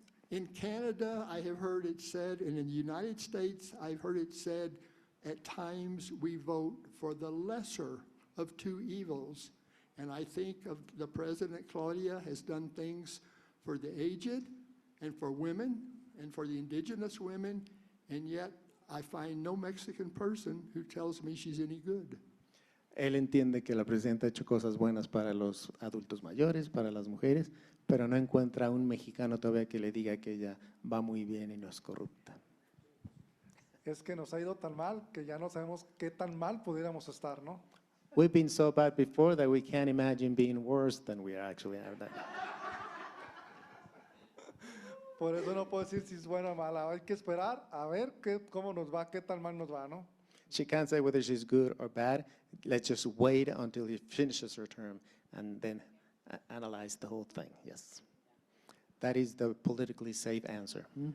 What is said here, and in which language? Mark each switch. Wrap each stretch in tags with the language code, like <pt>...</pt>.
<en>In Canada, I have heard it said, and in the United States, I've heard it said, at times we vote for the lesser of two evils. And I think of the President Claudia has done things for the aged and for women and for the indigenous women, and yet I find no Mexican person who tells me she's any good.</en> <es>Él entiende que la presidenta ha hecho cosas buenas para los adultos mayores, para las mujeres, pero no encuentra a un mexicano todavía que le diga que ella va muy bien y no es corrupta. Es que nos ha ido tan mal que ya no sabemos qué tan mal pudiéramos estar, ¿no?</es> <en>We've been so bad before that we can't imagine being worse than we actually are.</en> <es>Por eso no puedo decir si es buena o mala. Hay que esperar a ver cómo nos va, qué tan mal nos va, ¿no?</es> <en>She can't say whether she's good or bad. Let's just wait until she finishes her term and then analyze the whole thing. Yes. That is the politically safe answer.</en>